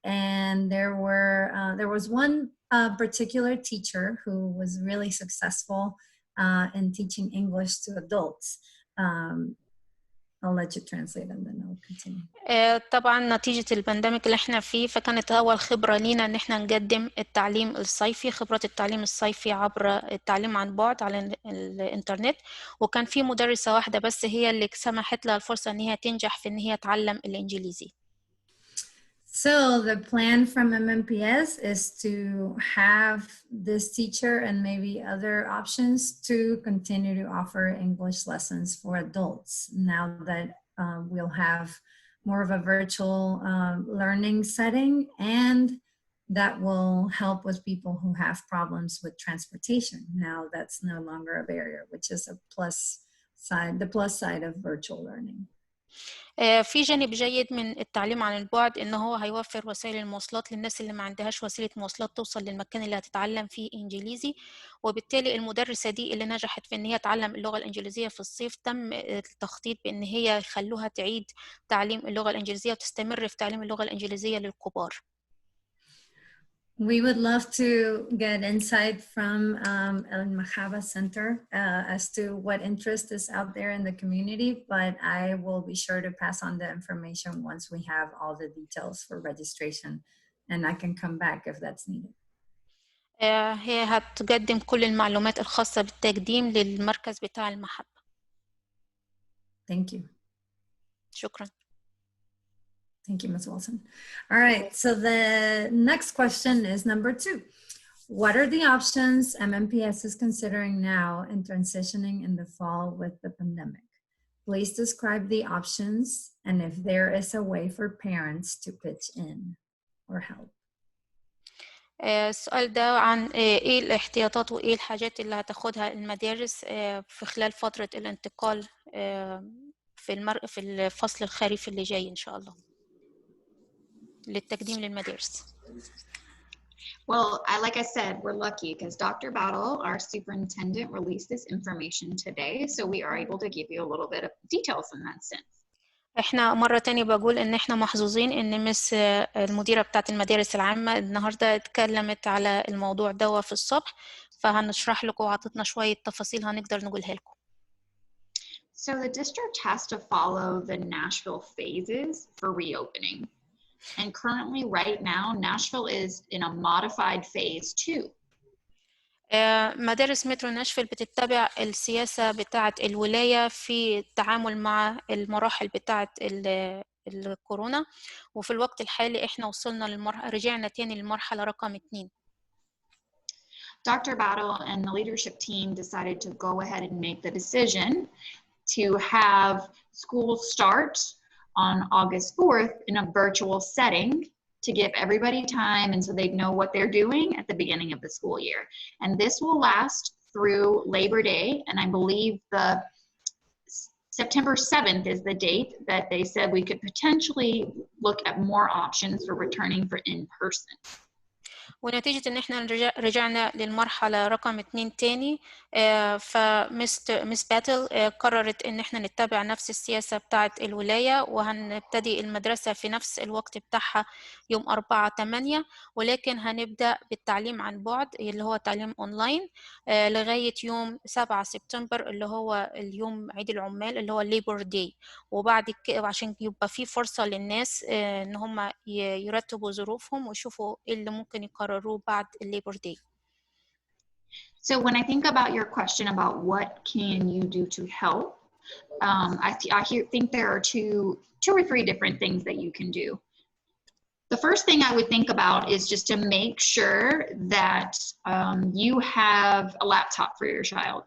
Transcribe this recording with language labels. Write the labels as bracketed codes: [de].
[en] And there was one particular teacher who was really successful in teaching English to adults. I'll let you translate and then I'll continue. [ar] طبعا نتيجة البانديميك اللي احنا فيه، فكانت أول خبرة لينا ان احنا نقدم التعليم الصيفي، خبرة التعليم الصيفي عبر التعليم عن بعد على الانترنت، وكان في مدرسة واحدة بس هي اللي سمحت لها الفرصة ان هي تنجح في ان هي تعلم الإنجليزي. [en] So the plan from MNPS is to have this teacher and maybe other options to continue to offer English lessons for adults now that we'll have more of a virtual learning setting, and that will help with people who have problems with transportation. Now that's no longer a barrier, which is a the plus side of virtual learning. [ar] في جانب جيد من التعليم عن البعد إن هو هيوفر وسائل المواصلات للناس اللي ما عندهاش وسيلة مواصلات توصل للمكان اللي هتتعلم فيه إنجليزي، وبالتالي المدرسة دي اللي نجحت في إن هي تعلم اللغة الإنجليزية في الصيف تم التخطيط بإن هي يخلوها تعيد تعليم اللغة الإنجليزية وتستمر في تعليم اللغة الإنجليزية للكبار. [en] We would love to get insight from Elmahaba Center as to what interest is out there in the community, but I will be sure to pass on the information once we have all the details for registration, and I can come back if that's needed. [ar] هي هتقدم كل المعلومات الخاصة بالتقديم للمركز بتاع المحبة. [en] Thank you. [ar] شكرا. [en] Thank you, Ms. Wilson. All right, so the next question is number 2. What are the options MNPS is considering now in transitioning in the fall with the pandemic? Please describe the options and if there is a way for parents to pitch in or help. [ar] السؤال ده عن ايه الاحتياطات وايه الحاجات اللي هتاخدها المدارس في خلال فترة الانتقال في الفصل الخريفي اللي جاي ان شاء الله للتقديم للمدارس. [en] Well, like I said, we're lucky because Dr. Battle, our superintendent, released this information today, so we are able to give you a little bit of details in that sense. [ar] احنا مرة تانية بقول ان احنا محظوظين ان مس المديرة بتاعت المدارس العامة النهاردة اتكلمت على الموضوع ده في الصبح، فهنشرح لكم وعطتنا شوية تفاصيل هنقدر نقولها لكم. [en] So the district has to follow the Nashville phases for reopening. And currently, right now, Nashville is in a modified phase 2. [ar] مدارس مترو ناشفيل بتتبع السياسة بتاعة الولاية في التعامل مع المراحل بتاعة الكورونا، وفي الوقت الحالي احنا وصلنا رجعنا تاني للمرحلة رقم 2. [en] Dr. Battle and the leadership team decided to go ahead and make the decision to have school start on August 4th in a virtual setting to give everybody time and so they know what they're doing at the beginning of the school year. And this will last through Labor Day, and I believe the September 7th is the date that they said we could potentially look at more options for returning for in-person. [ar] ونتيجة ان احنا رجعنا للمرحلة رقم 2 تاني، فمس باتل قررت ان احنا نتبع نفس السياسة بتاعة الولاية، وهنبتدي المدرسة في نفس الوقت بتاعها يوم 4/8، ولكن هنبدأ بالتعليم عن بعد اللي هو تعليم اونلاين لغاية يوم 7 سبتمبر اللي هو اليوم عيد العمال اللي هو الليبر داي، وبعد كده عشان يبقى في فرصة للناس ان هم يرتبوا ظروفهم ويشوفوا ايه اللي ممكن يقرروه بعد الليبر داي. [en] So when I think about your question about what can you do to help, I think there are two or three different things that you can do. The first thing I would think about is just to make sure that you have a laptop for your child.